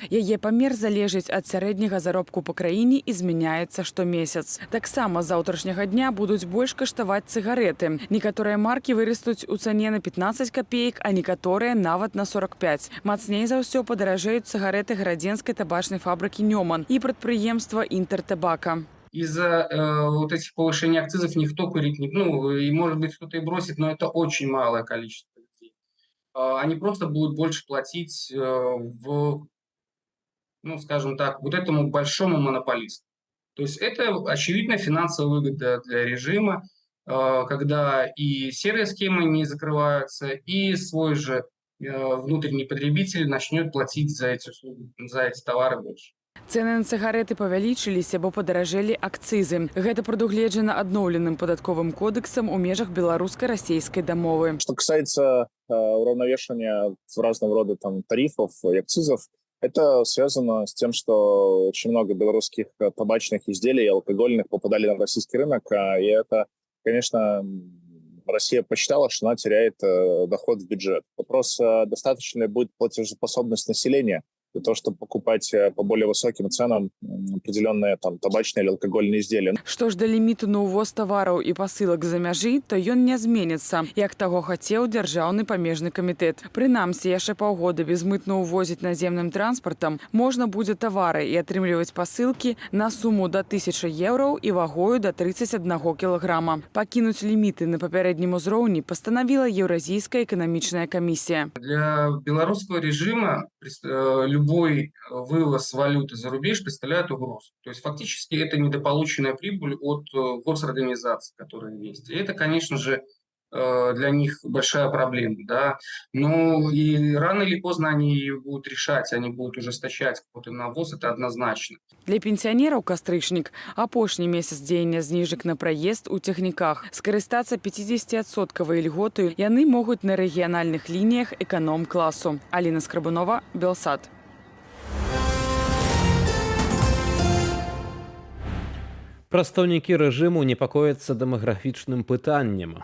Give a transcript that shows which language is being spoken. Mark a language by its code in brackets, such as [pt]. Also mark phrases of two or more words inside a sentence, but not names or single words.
[be] Яе памер залежыць ад сярэдняга заробку па краіне і змяняецца штомесяц. Таксама з заўтрашняга дня будуць больш каштаваць цыгарэты. Некаторыя маркі вырастуць у цане на 15 копеек, а некаторыя нават на 45. Мацней за ўсё падаражэюць цыгарэты градзенскай табачнай фабрыкі «Нёман» і прадпрыемства «Интертабака». [ru] Из-за вот этих повышений акцизов никто курить не... Ну, и может быть кто-то и бросит, но это очень малое количество людей. Они просто будут больше платить ну, скажем так, вот этому большому монополисту. То есть это очевидная финансовая выгода для режима, когда и серые схемы не закрываются, и свой же внутренний потребитель начнет платить за эти услуги, за эти товары больше. [be] Цены на цыгареты павялічыліся, бо падаражэлі акцызы. Гэта прадугледжана адноўленым падатковым кодексам у межах беларуска-расейскай дамовы. [ru] Что касается уравновешивания разного рода тарифов и акцизов, это связано с тем, что очень много белорусских табачных изделий и алкогольных попадали на российский рынок, и это, конечно, Россия посчитала, что она теряет доход в бюджет. Вопрос, достаточно ли будет платежеспособность населения для того, чтобы покупать по более высоким ценам определенные табачные или алкогольные изделия. [be] Што ж да ліміту на ўвоз тавараў і пасылак за мяжы, то ён не зменіцца, як таго хацеў дзяржаўны памежны камітэт. Прынамсі, яшчэ паўгода безмытна ўвозіць наземным транспартам можна будзе тавары і атрымліваць пасылкі на суму до 1000 еўраў і вагою до 31 кілаграма. Пакінуць ліміты на папярэднім узроўні пастанавіла Еўразійская эканамічная камісія. [ru] Для белорусского режима любой вывоз валюты за рубеж представляет угрозу. То есть фактически это недополученная прибыль от госорганизаций, которые есть. И это, конечно же, для них большая проблема. Да? Но и рано или поздно они ее будут решать, они будут ужесточать какой-то навоз, это однозначно. [be] Для пенсионеров кастрычнік апошні месяц дзеяння зніжак на праезд у цягніках. Скарыстацца 50% льготаю яны могуць на рэгіянальных лініях эканом-класу. Аліна Скрабунова, Белсат. Прадстаўнікі рэжыму непакояцца дэмаграфічным пытаннем.